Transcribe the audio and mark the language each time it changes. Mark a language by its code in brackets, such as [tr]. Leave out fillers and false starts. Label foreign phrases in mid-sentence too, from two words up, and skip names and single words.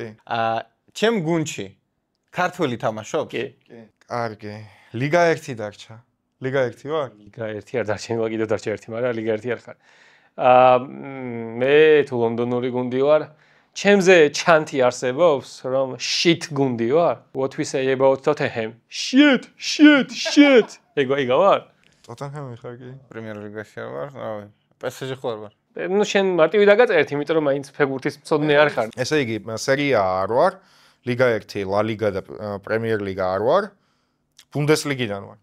[ka] ჩემ გუნდში ქართველი თამაშობს? კი. კი. კარგი. ლიგა 1 დარჩა. ლიგა 1 ვარ? ლიგა 1 არ დარჩენილა, კიდევ დარჩა 1, მაგრამ ლიგა 1 არ ხარ. მე თუ ლონდონური გუნდი ვარ, ჩემზე ჩანთი არსებობს, რომ shit გუნდი ვარ. [en] What we say about Tottenham? Shit. [ka] ეგა ვარ? ტოტენჰემი ხარ კი? პრემიერ ლიგაში ვარ, რავი. PSG ხარ ვარ. ნუ შენ მარტივი დაგაწერეთ, იმიტომ რომ მაინც ფეხბურთის მცოდნე არ ხარ. ესე იგი, სერია არ ვარ, ლიგა 1, ლა ლიგა და პრემიერ ლიგა არ ვარ. ბუნდესლიგიდან ვარ.